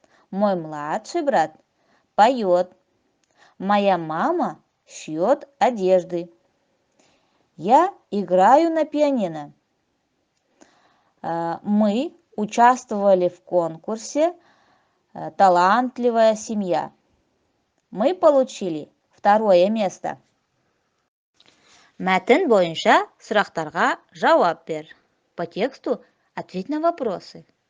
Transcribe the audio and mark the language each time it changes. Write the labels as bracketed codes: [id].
[ru] Мой младший брат поет. Моя мама шьет одежды. Я играю на пианино. Мы участвовали в конкурсе «Талантливая семья». Мы получили 2-е место. [kk] Мәтін бойынша сұрақтарға жауап бер. [ru] По тексту ответь на вопросы.